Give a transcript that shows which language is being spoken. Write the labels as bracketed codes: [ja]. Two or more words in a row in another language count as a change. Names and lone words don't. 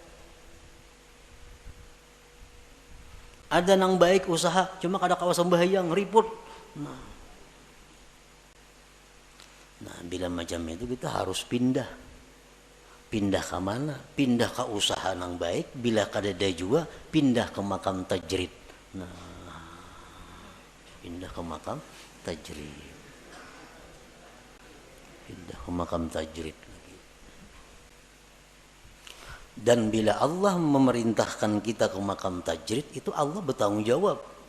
[id] Ada yang baik usaha, cuma kada kawasan bahaya, ngeriput. Nah, bila macam itu kita harus pindah. Pindah ke mana? Pindah ke usaha yang baik. Bila kadada juga, pindah ke makam tajrid. Nah, pindah ke makam tajrid. Pindah ke makam tajrid lagi. Dan bila Allah memerintahkan kita ke makam tajrid, itu Allah bertanggung jawab.